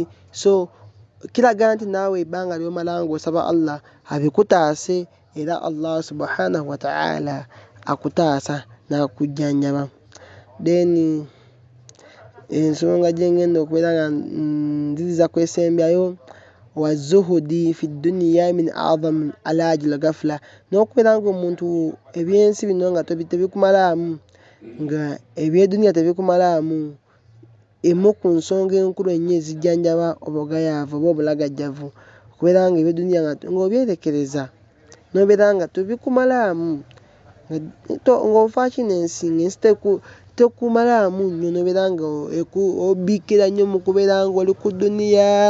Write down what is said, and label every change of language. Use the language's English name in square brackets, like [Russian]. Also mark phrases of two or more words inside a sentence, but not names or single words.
[Ganda] So kiraga nti naawe ebbanga ly'omala ng'osaba Allah abikutaase era Allah [Arabic] سبحانه وتعالى [Ganda] akutaasa n'akujjanjaba. Then ensonga gye ngenda okubeera nga nziriza kwesembyayo [Arabic] والزهد في الدنيا من أعظم علاج الغفلة, [Ganda] n'okubeera ng'omuntu ebyensi bino nga tebikumalaamu, nga ebyeduniya tebikumalaamu. Emu ku nsonga enkulu ennyo ezijjanjaba obugayaavu oba obulagajjavu okubeera nga ebyeduniya ng'obyerekereza n'obeera nga tebikumalaamu, ng'ofa kino ensi tekumalaamu nnyo, n'obeera nga obiikira nnyo mu kubeera ng'oli ku duniya.